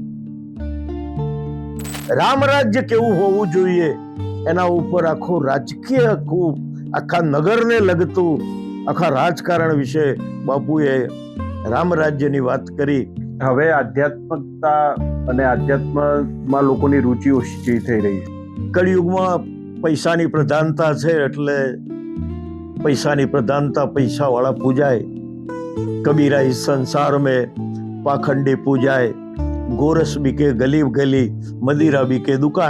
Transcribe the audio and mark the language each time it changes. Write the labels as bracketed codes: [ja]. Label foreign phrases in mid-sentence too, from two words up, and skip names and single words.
[gu] રામ રાજ્ય કેવું હોવું જોઈએ એના ઉપર આખું રાજકીય આખા નગરને લગતું આખા રાજકારણ વિશે બાપુએ રામ રાજ્યની વાત કરી. હવે આધ્યાત્મિકતા અને આધ્યાત્મમાં લોકોની રુચિ ઓછી થઈ રહી છે. કળિયુગમાં પૈસાની પ્રધાનતા છે, એટલે પૈસાની પ્રધાનતા પૈસા વાળા પૂજાય. [hi] કબીરા इस संसार में पाखंडी पूजाए, गोरस बीके गली गली, मदिरा बीके दुकान.